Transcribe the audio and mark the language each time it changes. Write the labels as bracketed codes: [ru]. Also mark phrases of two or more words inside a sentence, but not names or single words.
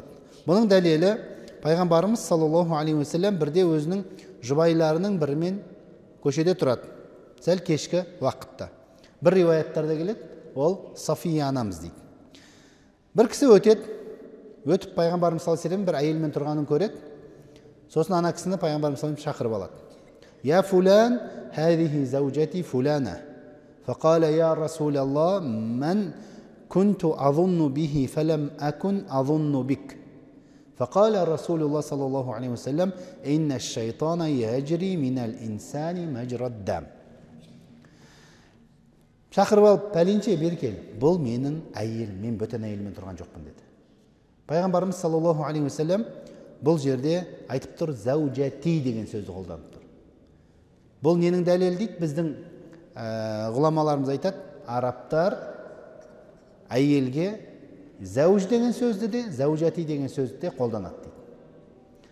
[kk] Бұның дәлелі пайғамбарымыз [ar] صلى الله عليه وسلم [kk] бірде өзінің жұбайларының бірімен көшеде тұрады. Сәл кешкі уақытта. Бір риуаяттарда келеді, ол Сафия анамыз дейді. Бір кісі өтіп пайғамбарымыз [ar] صلى الله عليه وسلم [kk] бір әйелмен тұрғанын көреді. Сосын ана кісіні пайғамбарымыз [ar] صلى الله عليه وسلم [kk] шақырып алады. [ar] يا فلان، هذه زوجتي فلانة. فقال يا رسول الله من كنت أظن به فلم أكن أظن بك فقال رسول الله صلى الله عليه وسلم إن الشيطان يجري من الإنسان مجرى الدم. [kk] Шақырып алып, пәленше бер кел, бұл менің әйел, мен бөтен әйелмен тұрған жоқпын деді. Пайғамбарымыз [ar] صلى الله عليه وسلم [kk] бұл жерде айтып тұр, зәужати деген сөзді қолданып тұр. Бұл ненің дәлелі дейді? Біздің ғұламаларымыз айтады, арабтар әйелге зәуж деген сөзді де, зәужати деген сөзді де қолданады дейді.